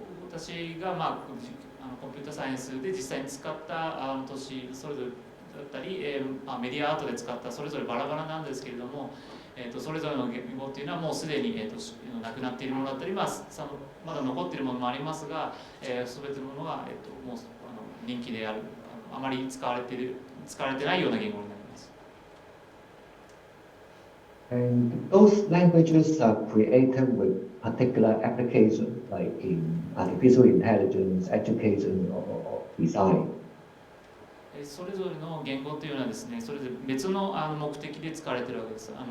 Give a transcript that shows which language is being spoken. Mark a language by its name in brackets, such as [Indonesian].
[Japanese] 私がコンピューターサイエンスで実際に使った都市それぞれだったり、メディアアートで使ったそれぞれバラバラなんですけれども、それぞれの言語っていうのはもうすでに、なくなっているものだったり、まだ残っているものもありますが、全てのものが、もう人気であるあまり使われてないような言語になります。 [English] And those languages are created with particular applications, like in artificial intelligence, education, or design. [Japanese] それぞれの言語というのはですね、それぞれ別の目的で使われているわけです。